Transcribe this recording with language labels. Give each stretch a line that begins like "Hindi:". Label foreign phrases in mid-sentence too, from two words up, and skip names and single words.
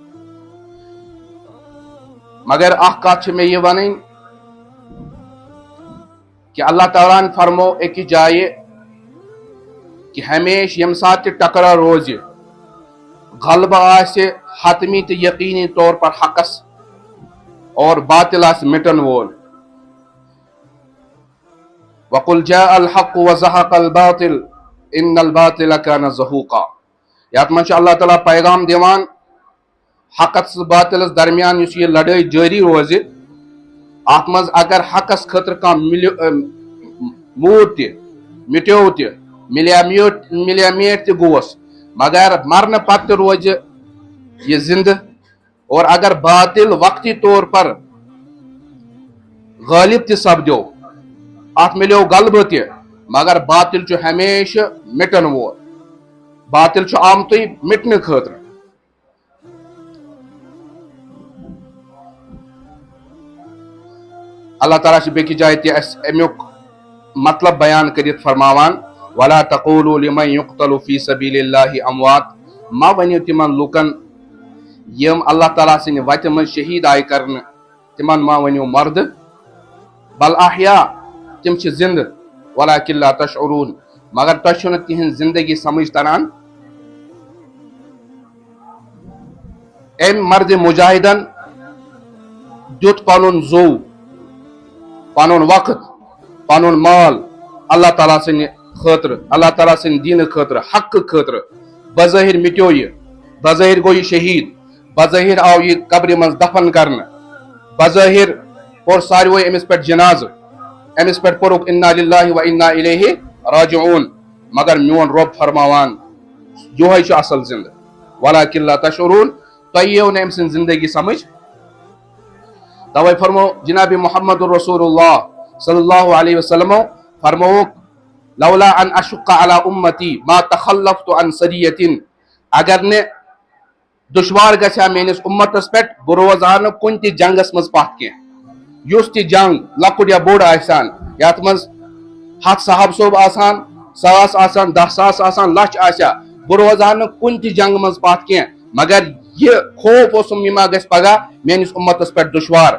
Kashmiri: مگر اکھ کتھ چھِ مےٚ یہِ ونٕنۍ کہ اللہ تعالیٰ ہن فرمو أکِس جایہِ کہ ہمیشہ ییٚمہِ ساتہٕ تہِ ٹکرا روزِ، غلبہ آسہِ حتمی تہٕ یقینی طور پر حقس، اور باطل آسہِ مٹن وول۔
Arabic: وَقُلْ جَاءَ الْحَقُّ وَزَهَقَ الْبَاطِلُ إِنَّ الْبَاطِلَ كَانَ زَهُوقًا۔
Kashmiri: یتھ منٛز چھُ اللہ تعالیٰ پیغام دِوان حقس باطلس درمیان یُس یہ لڑٲے جٲری روزِ، اتھ منٛز اگر حقس خٲطرٕ کانٛہہ موٗد تہِ مٹیو تہِ، ملیا میٹ تہِ گوس، مگر مرنہٕ پتہٕ تہِ روزِ یہ زندہ، اور اگر باطل وقتی طور پر غالب تہِ سپدیو، ات ملیو غلبہ تہِ، مگر باطل چھُ ہمیشہ مٹن وول، باطل چھُ آمتُے مٹنہٕ خٲطرٕ۔ اللہ تعالیٰ چھُ بیٚکہِ جایہِ تہِ اسہِ امیُک مطلب بیان کٔرِتھ فرماوان
Arabic: وَلَا تَقُولُوا لِمَن يُقْتَلُ فِي سَبِيلِ اللَّهِ أَمْوَاتٌ،
Kashmiri: ما ؤنِو تِمن لُکن یم اللہ تعالیٰ سٕنٛدِ وتہِ منٛز شہید آیہِ کرنہٕ، تِمن ما ؤنِو مردٕ،
Arabic: بل احیا،
Kashmiri: تِم چھِ زندٕ،
Arabic: وَلَٰكِن لَا تَشْعُرُونَ،
Kashmiri: مگر تۄہہِ چھُنہٕ تِہنٛز زندگی سمجھ تران۔ أمۍ مرد مجاہدن دیُت پنُن زُو، پنُن وقت، پنُن مال اللہ تعالیٰ سٕنٛدِ خٲطرٕ، اللہ تعالیٰ سٕنٛدِ دیٖنہٕ خٲطرٕ، حقہٕ خٲطرٕ۔ بظٲہر مٹیو یہ، بظٲہر گوٚو یہ شہید، بظٲہر آو یہ قبرِ منٛز دفن کرنہٕ، بظٲہر پوٚر ساروٕے أمِس پٮ۪ٹھ جنازٕ، أمِس پٮ۪ٹھ پوٚرُکھ
Arabic: اِنَّا لِلَّهِ وَإِنَّا إِلَيْهِ راجعوٗن،
Kashmiri: مگر میون رۄب فرماوان یِہوے چھُ اصل زندٕ،
Arabic: وَلَٰكِن لَا تَشْعُرُونَ،
Kashmiri: تۄہہِ یِیو نہٕ أمۍ سٕنٛز زندگی سمجھ۔ توے فرمو جناب
Arabic: محمد رسول اللہ صلی اللہ علیہ وسلم فرموک لولا ان اشق علی امتی ما تخلفت عن
Kashmiri: سریۃ، اگر نے دشوار گژھِ میٲنِس امتس پٮ۪ٹھ بہٕ روزٕ ہا نہٕ کُنہِ تہِ جنگس منٛز پتھ کینٛہہ، یُس تہِ جنگ لۄکُٹ یا بوٚڑ آسان، یتھ منٛز 100 صحابہ صوب آسان، 100 آسان، 10,000 آسان، لچھ آسیا، بہٕ روزٕ ہا نہٕ کُنہِ تہِ جنگ منٛز پتھ کینٛہہ، مگر یہ خوف اوسُم یہِ ما گژھِ پگاہ میٲنِس امتس پٮ۪ٹھ دشوار۔